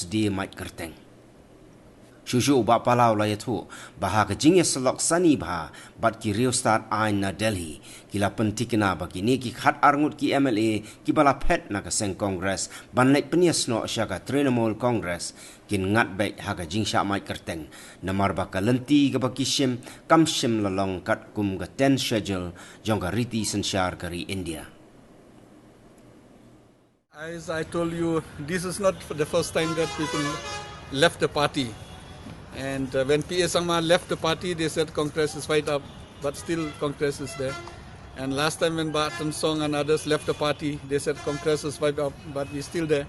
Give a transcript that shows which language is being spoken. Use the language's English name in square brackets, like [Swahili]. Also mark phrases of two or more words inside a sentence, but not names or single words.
[Khasi] di Mait Kyrteng Shushu uba palau la yatu baha ke jing selok sani baha bat ki Rio Start Ain na Delhi kila Thikna bagi ni ki khat arngut ki MLA ki bala Phet na ka Seng Congress banlek penias no Shah Trinamool Congress kin ngat baik ha ka jing Shah Mait Kyrteng namar baka lenti ka baki shim kam shim lalong kat kum ka 10 schedule jong ka riti sensyar kari India. [English] As I told you, this is not the first time that people left the party. And when P.A. Sangma left the party, they said Congress is fight up, but still Congress is there. And last time when Barton Song and others left the party, they said Congress is fight up, but we're still there.